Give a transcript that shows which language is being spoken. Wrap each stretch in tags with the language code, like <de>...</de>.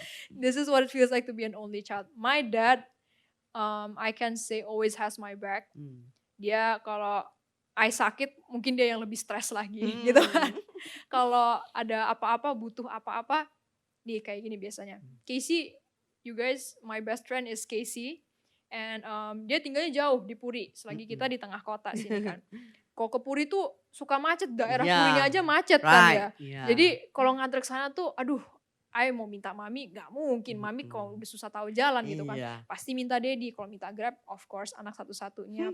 <en>This is what it feels like to be an only child. My dad, I can say always has my back.</en> <id>Dia kalau I sakit, mungkin dia yang lebih stres lagi gitu kan. Kalau ada apa-apa, butuh apa-apa, dia kayak gini biasanya.</id> <en>Casey, you guys, my best friend is Casey.</en> <id>And dia tinggalnya jauh di Puri, selagi kita di tengah kota sini kan. Kalau ke Puri tuh suka macet, daerah Purinya aja macet kan ya. Jadi kalau nganter ke sana tuh, aduh, I mau minta mami, gak mungkin. Mami kalau udah susah tahu jalan gitu kan. Pasti minta daddy, kalau minta Grab,</id> <en>of course</en> <id>anak satu-satunya.</id>